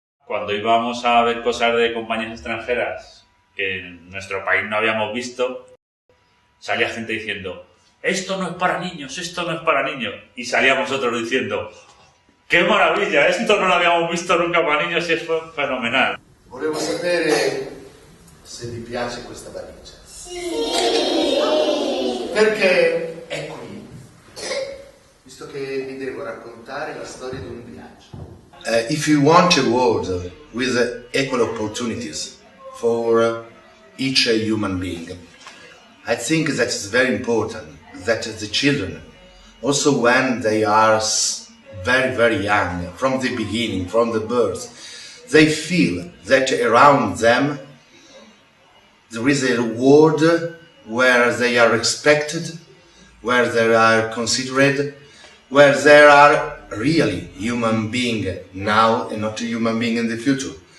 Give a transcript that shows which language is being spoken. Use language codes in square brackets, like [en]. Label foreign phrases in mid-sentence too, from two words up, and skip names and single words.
[es] cuando íbamos a ver cosas de compañías extranjeras que en nuestro país no habíamos visto, salía gente diciendo, esto no es para niños, esto no es para niños. Y salíamos otros diciendo, ¡qué maravilla! Esto no lo habíamos visto nunca para niños y fue fenomenal. [it] Volevo sapere se vi piace questa valigia. Sì! Perché è qui, visto che vi devo raccontare la storia di un viaggio. [en] If you want a world with equal opportunities for each human being, I think that it's very important that the children, also when they are very, very young, from the beginning, from the birth, they feel that around them there is a world where they are respected, where they are considered, where there are really human being now and not a human being in the future.